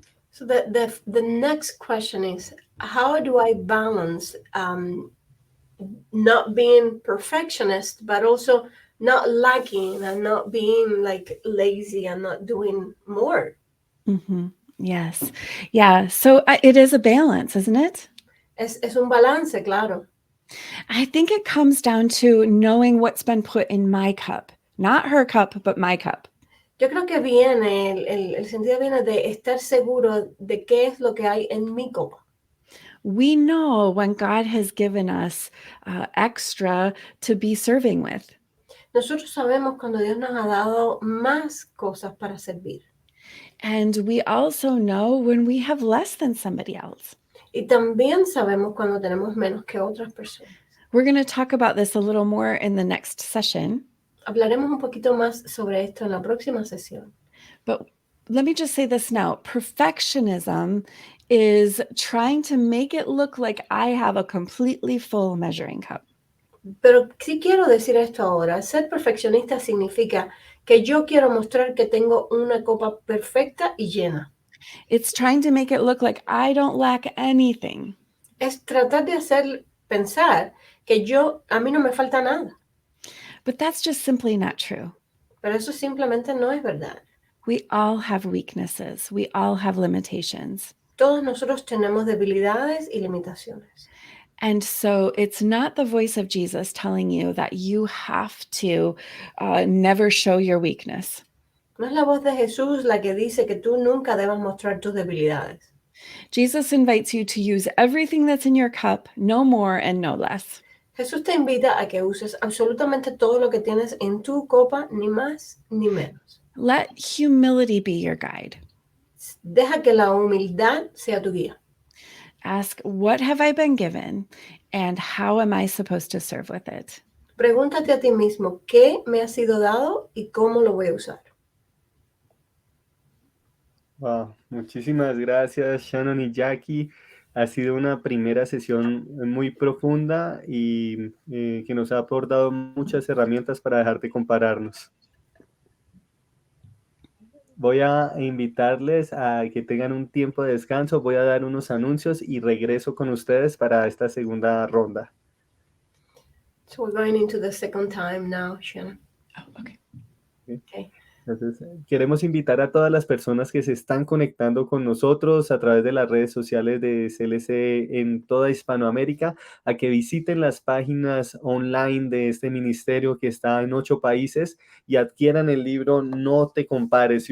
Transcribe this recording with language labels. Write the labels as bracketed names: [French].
[English] So the next question is, how do I balance not being perfectionist, but also not lacking and not being like lazy and not doing more? Yes. Yeah. So it is a balance, isn't it? [Spanish] Es un balance, claro. [English] I think it comes down to knowing what's been put in my cup, not her cup, but my cup. [Spanish] Yo creo que viene, el sentido viene de estar seguro de qué es lo que hay en mi copa. [English] We know when God has given us extra to be serving with. [Spanish] Nosotros sabemos cuando Dios nos ha dado más cosas para servir. [English] And we also know when we have less than somebody else. [Spanish] Y también sabemos cuando tenemos menos que otras personas. [English] We're going to talk about this a little more in the next session. [Spanish] Hablaremos un poquito más sobre esto en la próxima sesión. [English] But let me just say this now. Perfectionism is trying to make it look like I have a completely full measuring cup. [Spanish] Pero sí quiero decir esto ahora. Ser perfeccionista significa que yo quiero mostrar que tengo una copa perfecta y llena. [English] It's trying to make it look like I don't lack anything. [Spanish] Es tratar de hacer pensar que a mí no me falta nada. [English] But that's just simply not true. Pero eso simplemente no es verdad. We all have weaknesses. We all have limitations. [Spanish] Todos nosotros tenemos debilidades y limitaciones. [English] And so it's not the voice of Jesus telling you that you have to never show your weakness. [Spanish] No es la voz de Jesús la que dice que tú nunca debas mostrar tus debilidades. [English] Jesus invites you to use everything that's in your cup, no more and no less. [Spanish] Jesús te invita a que uses absolutamente todo lo que tienes en tu copa, ni más ni menos. [English] Let humility be your guide. [Spanish] Deja que la humildad sea tu guía. [English] Ask, what have I been given and how am I supposed to serve with it? [Spanish] Pregúntate a ti mismo, ¿qué me ha sido dado y cómo lo voy a usar? Wow, muchísimas gracias, Shannon y Jackie. Ha sido una primera sesión muy profunda y que nos ha aportado muchas herramientas para dejar de compararnos. Voy a invitarles a que tengan un tiempo de descanso. Voy a dar unos anuncios y regreso con ustedes para esta segunda ronda. [English] So we're going into the second time now, Shannon. Oh, okay. Okay. [Spanish] Entonces, queremos invitar a todas las personas que se están conectando con nosotros a través de las redes sociales de CLC en toda Hispanoamérica a que visiten las páginas online de este ministerio que está en 8 países y adquieran el libro No te compares.